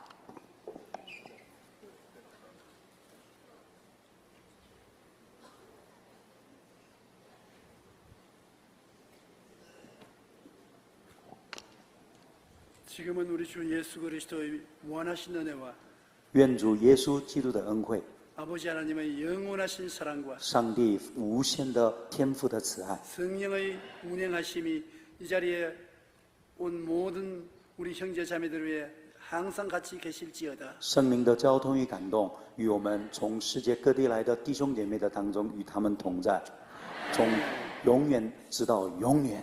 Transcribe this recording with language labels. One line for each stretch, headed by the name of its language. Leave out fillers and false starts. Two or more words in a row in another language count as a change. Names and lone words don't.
Korean: 지금은 우리 주 예수 그리스도의 무한하신 은혜와
Chinese: 愿主耶稣基督的恩惠、
Korean: 아버지 하나님의 영원하신 사랑과
Chinese: 上帝无限的天赋的慈爱、
Korean: 성령의 운행하심이 이 자리에 온 모든 우리 형제 자매들 위해 항상 같이 계실지어다.
Chinese: 圣灵的交通与感动，与我们从世界各地来的弟兄姐妹的当中，与他们同在，从永远直到永远。